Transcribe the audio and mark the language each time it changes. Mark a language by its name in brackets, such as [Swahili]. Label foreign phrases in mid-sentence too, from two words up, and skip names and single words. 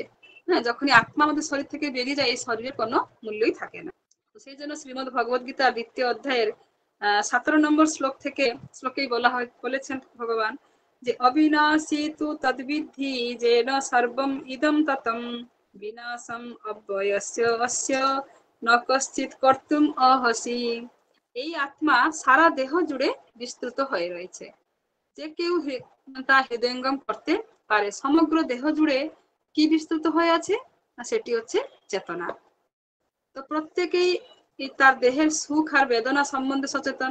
[Bangla] হ্যাঁ, যখনই আত্মা আমাদের শরীর থেকে বেরিয়ে যায় এই শরীরের কোনো মূল্যই থাকে না। তো সেই জন্য শ্রীমদ্ ভগবদ গীতা 2য় অধ্যায়ের 17 নম্বর শ্লোকেই বলেছেন ভগবান যে [Sanskrit] অবিনাশী তু তদ্বিদ্ধি যেন সর্বম ইদম ততম বিনাশম অব্যয়স্য অস্য ন কশ্চিৎ কর্তুম অহসি। [Bangla] এই আত্মা সারা দেহ জুড়ে বিস্তৃত হয়ে রয়েছে। যে কেউ তা হৃদয়ঙ্গম করতে পারে। সমগ্র দেহ জুড়ে কি বিস্তৃত হয়ে আছে, না সেটি হচ্ছে চেতনা। তো প্রত্যেকেই তার দেহের সুখ আর বেদনা সম্বন্ধে সচেতন।